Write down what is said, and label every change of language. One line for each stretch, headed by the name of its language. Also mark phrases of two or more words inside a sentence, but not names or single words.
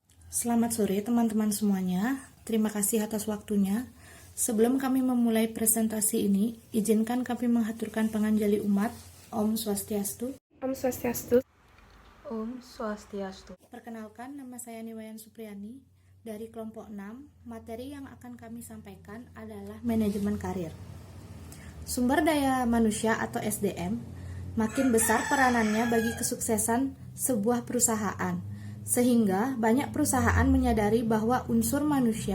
Indonesian: Selamat sore teman-teman semuanya, terima kasih atas waktunya. Sebelum kami memulai presentasi ini, izinkan kami menghaturkan panganjali umat. Om Swastiastu. Om Swastiastu. Om Swastiastu. Perkenalkan, nama saya Niwayan Supriyani dari kelompok 6. Materi yang akan kami sampaikan adalah manajemen karir. Sumber daya manusia atau SDM makin besar peranannya bagi kesuksesan sebuah perusahaan, sehingga banyak perusahaan menyadari bahwa unsur manusia.